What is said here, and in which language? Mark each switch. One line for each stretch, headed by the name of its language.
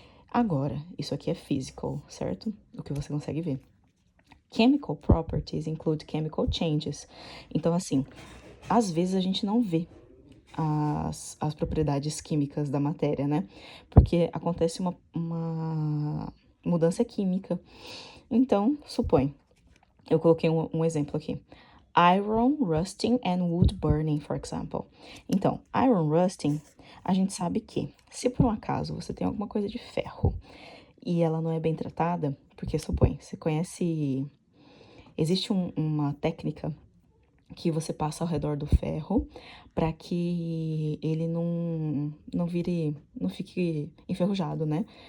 Portuguese: Agora, isso aqui é physical, certo? O que você consegue ver.
English: Chemical properties include chemical changes.
Portuguese: Então, assim, às vezes a gente não vê as propriedades químicas da matéria, né? Porque acontece uma mudança química. Então, supõe, eu coloquei um exemplo aqui.
English: Iron rusting and wood burning, for example.
Portuguese: Então,
English: iron rusting,
Portuguese: a gente sabe que, se por um acaso você tem alguma coisa de ferro e ela não é bem tratada, porque supõe, você conhece, existe uma técnica que você passa ao redor do ferro para que ele não vire, não fique enferrujado, né?